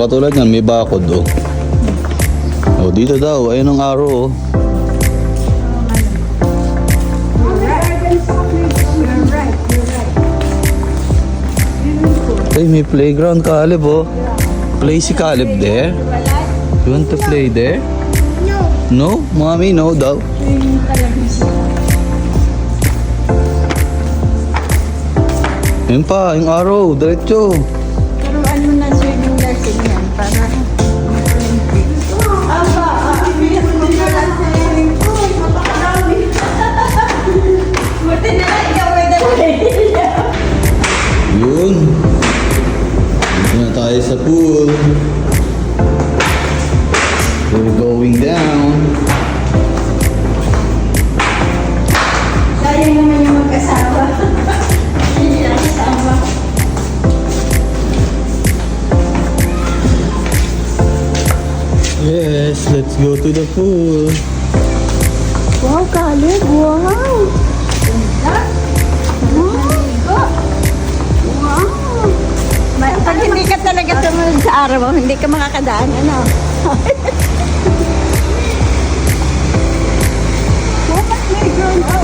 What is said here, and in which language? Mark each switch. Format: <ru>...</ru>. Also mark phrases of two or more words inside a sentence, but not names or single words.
<tl>Katulad yan, may bakod, oh. Oh, dito daw. Ayun ang araw, oh. Ay, may playground, Caleb, oh. Play si Caleb</tl> <en>there? You want to play there? No. No?</en> <tl>Mommy, no daw. Yun pa, yung araw, diretso. Pero ano na</tl> <en>swimming lesson</en> <tl>yan? Para buti na lang ikaw may dala. Yun. Dito na tayo sa pool.</tl> <en>We're going down.</en> <tl>Sayang naman yung mag-asawa. Hindi lang kasama.</tl> <en>Yes, let's go to the pool. Wow, Caleb! Wow! Wow! Wow!</en> <tl>Pag hindi ka talaga sumunod sa araw mo, hindi ka makakadaan, ano? Bukas may ground up.</tl>